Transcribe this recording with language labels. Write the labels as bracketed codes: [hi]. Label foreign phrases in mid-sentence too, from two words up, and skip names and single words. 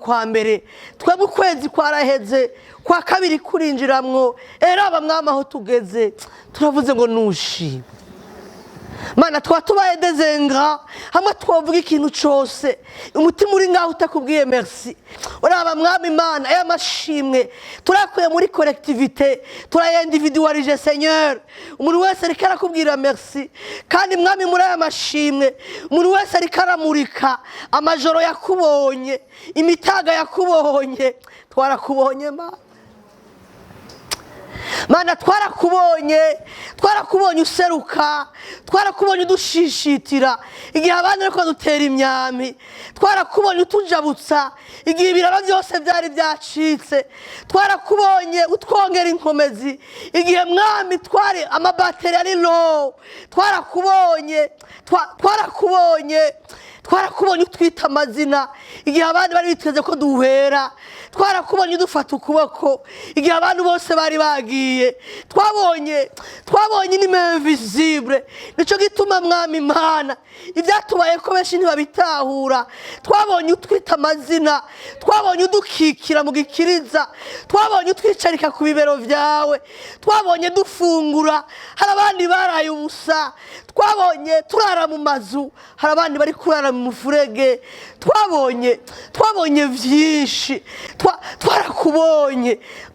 [rn] kwa mbere twe mu kwezi kwaraheze kwa kabiri kurinjiramwo era mwama aho tugeze turavuze ngo nushime Mana twatubaye dezenga hamwe twovuga ikintu cyose umutima uri ngaho utakubwiye merci uraba mwami Mana aya mashimwe turakuye muri collectivité turayendividualije Seigneur umuntu wese ariko arakubwira merci kandi mwami muri aya mashimwe umuntu wese ariko aramurika amajoro yakubonye imitaga yakubonye twarakubonye Mana twarakubonye useruka twarakubonye udushishitira igihe abandi ariko dutera imyami twarakubonye utujabutsa igihe ibiraro byose byari byacitse twarakubonye utwongera inkomezi igihe mwami twari amabateri ari low twarakubonye utwita amazina igihe abandi bari biteze ko duhera twarakubonye dufata ukuboko igihe abantu bose bari bagiye twabonye invisible nico gituma mwami Mana ivyatubaye ko benshi ntibabitahura twabonye utwita amazina twabonye udukikira mu gikiriza twabonye utwicarika ku bibero vyawe twabonye dufungura hari abandi baraye ubusa twabonye turara mu mazu hari abandi bari kurara mu mufurege twabonye vyinshi twarakubonye